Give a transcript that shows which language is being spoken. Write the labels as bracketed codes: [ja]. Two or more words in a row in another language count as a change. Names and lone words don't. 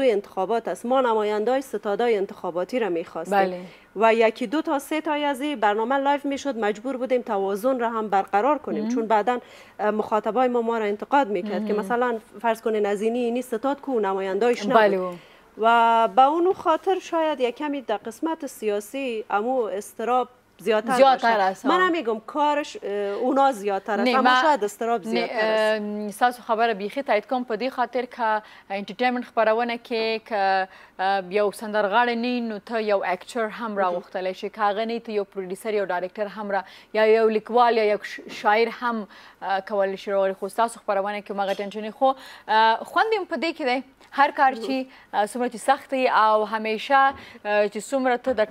[fa] انتخابات است ما نمایندای ستادای انتخاباتی را میخواستیم و یکی دو تا سه تا از این برنامه لایو میشد مجبور بودیم توازن را هم برقرار کنیم چون بعدا مخاطبای ما را انتقاد میکرد که مثلا فرض کنین از اینی ستاد کو نمایندایش نبود و با اون خاطر شاید یک کمی در قسمت سیاسی امو استراب زیادتر است من هم میگم کارش اونا زیادتر است اما شاید استراب زیادتر است [ps] تاسو خبره بیخي تایید کوم په دې خاطر که انټرټینمنټ خبرونه کې که یو سندرغاړی نه نو ته یو اکټر هم راغوښتلی شي که هغه نه ته یو پروډیوسر یو ډایرکټر هم را یا یو لیکوال یا یو شاعر هم کولی شي راوړي خو ستاسو خپرونه کې هماغه ټینشن خو خوند یې په دې کې دی هر کار چې څومره چې سخت او همیشه چې څومره ته د